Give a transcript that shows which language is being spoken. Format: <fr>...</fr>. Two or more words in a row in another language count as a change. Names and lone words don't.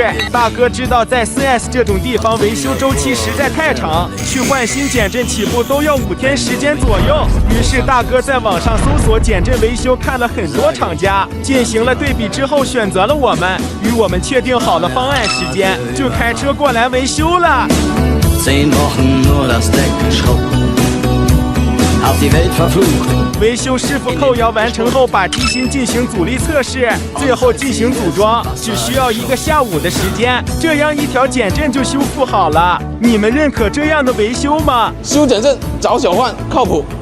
<zh>大哥知道在 4S 这种地方维修周期实在太长，去换新减震起步都要5天时间左右。于是大哥在网上搜索减震维修，看了很多厂家，进行了对比之后选择了我们，与我们确定好了方案时间，就开车过来维修了。</zh> <de>10 Wochen nur das Deck geschrubbt, auf die Welt verflucht。</de> <zh>维修师傅扣摇完成后，把机芯进行阻力测试，最后进行组装，只需要1个下午的时间，这样一条减震就修复好了。你们认可这样的维修吗？修减震找小焕靠谱。</zh>